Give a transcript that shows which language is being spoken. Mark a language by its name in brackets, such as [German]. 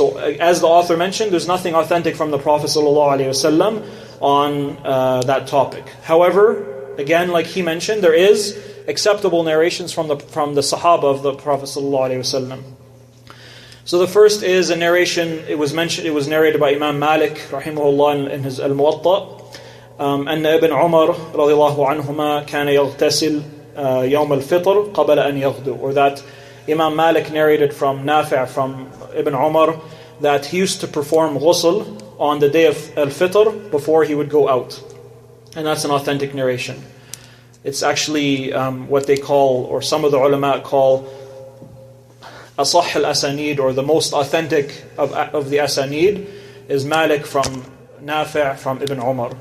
[English] So as the author mentioned, there's nothing authentic from the Prophet ﷺ on that topic. However, again, like he mentioned, there is acceptable narrations from the Sahaba of the Prophet ﷺ. So the first is a narration, it was narrated by Imam Malik rahimahullah in his Al-Muwatta. [Arabic] أن ابن عمر رضي الله عنهما كان يغتسل يوم الفطر قبل أن يغدو. [English] Or that Imam Malik narrated from Nafi' from Ibn Umar that he used to perform ghusl on the day of Al-Fitr before he would go out. And that's an authentic narration. It's actually what they call, or some of the ulama call, asah al-asanid, or the most authentic of the asanid is Malik from Nafi' from Ibn Umar.